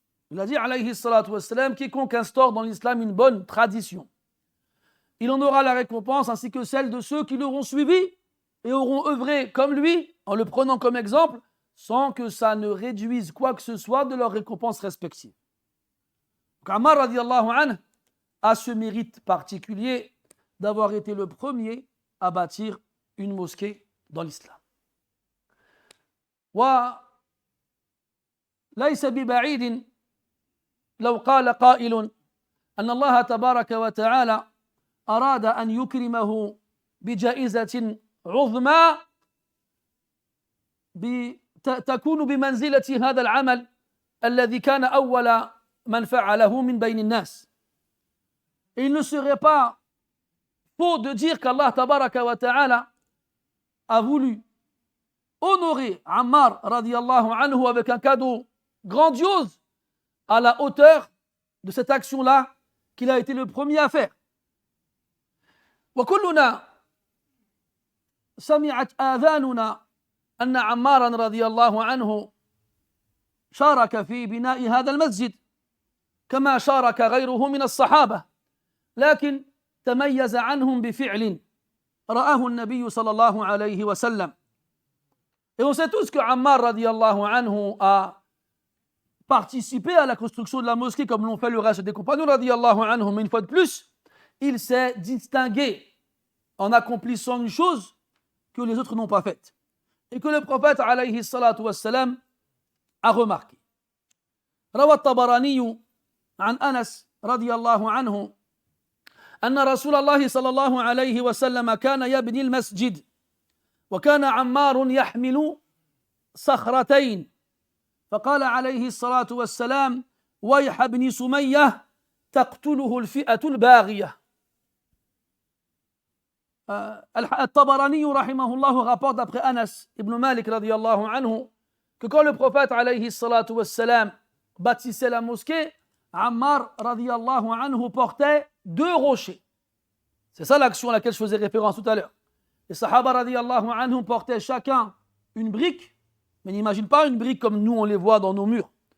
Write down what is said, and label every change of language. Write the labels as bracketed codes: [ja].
[fr] Il a dit alayhi salatu wassalam quiconque instaure dans l'islam une bonne tradition, il en aura la récompense ainsi que celle de ceux qui l'auront suivi et auront œuvré comme lui en le prenant comme exemple sans que ça ne réduise quoi que ce soit de leurs récompenses respectives. Ammar radiyallahu anhu a ce mérite particulier d'avoir été le premier à bâtir une mosquée dans l'islam. [ar] ليس ببعيد لو قال قائل أن الله تبارك وتعالى أراد أن يكرمه بجائزة عظمى تكون بمنزلة هذا العمل الذي كان أول من فعله من بين الناس. [fr] Et il ne serait pas faux de dire qu'Allah tabaraka wa ta'ala a voulu honorer Ammar radiallahu anhu avec un cadeau grandiose à la hauteur de cette action-là qu'il a été le premier à faire. [ar] وكلنا سمعت آذاننا أن عمارا رضي الله عنه شارك في بناء هذا المسجد كما شارك غيره من الصحابة، لكن تميز عنهم بفعل رآه النبي صلى الله عليه وسلم. [fr] Et on sait tous que Ammar radiallahu anhu a participé à la construction de la mosquée comme l'ont fait le reste des compagnons radiallahu anhu, mais une fois de plus, il s'est distingué en accomplissant une chose que les autres n'ont pas faite et que le prophète alayhi salatu wassalam a remarqué. [ar] روى الطبراني عن أنس رضي الله عنه أن رسول الله صلى الله عليه وسلم كان يبني المسجد وكان عمار يحمل صخرتين فقال عليه الصلاة والسلام ويح ابن سمية تقتله الفئة الباغية. [fr] الطبراني [ar] رحمه الله [fr] rapporte d'après Anas ibn Malik radiallahu anhu que quand le prophète alayhi salatu wassalam bâtissait la mosquée, Ammar radiallahu anhu portait 2 rochers. C'est ça l'action à laquelle je faisais référence tout à l'heure. Les Sahaba radiallahu anhu portaient chacun une brique, mais n'imagine pas une brique comme nous on les voit dans nos murs.